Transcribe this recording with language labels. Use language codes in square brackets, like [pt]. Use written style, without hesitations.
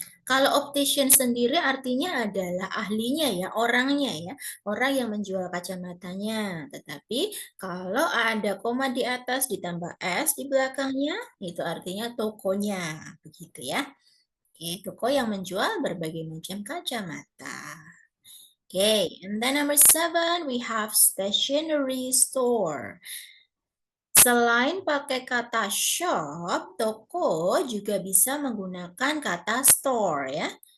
[id] Kalau optician sendiri artinya adalah ahlinya ya, orangnya ya, orang yang menjual kacamatanya. Tetapi kalau ada koma di atas ditambah S di belakangnya, itu artinya tokonya, begitu ya. Oke, toko yang menjual berbagai macam kacamata. [en] Oke, and then number 7 we have stationery store. [id] Selain pakai kata shop, toko juga bisa menggunakan kata store ya.